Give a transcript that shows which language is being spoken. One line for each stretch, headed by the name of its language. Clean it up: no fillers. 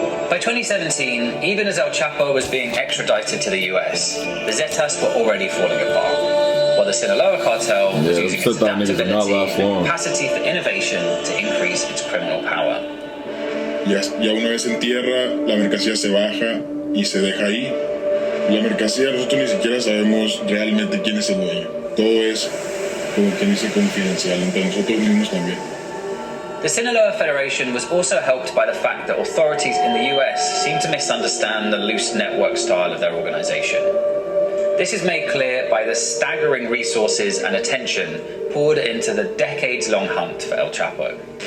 English: By 2017, even as El Chapo was being extradited to the US, the Zetas were already falling apart, while the Sinaloa Cartel was using its adaptability and capacity for innovation to increase its criminal power.
Spanish: Ya una vez en tierra, la mercancía se baja y se deja ahí. La mercancía nosotros ni siquiera sabemos realmente quién es el dueño. Todo es, como quien dice, confidencial entre nosotros mismos también.
English: The Sinaloa Federation was also helped by the fact that authorities in the US seemed to misunderstand the loose network style of their organization. This is made clear by the staggering resources and attention poured into the decades-long hunt for El Chapo.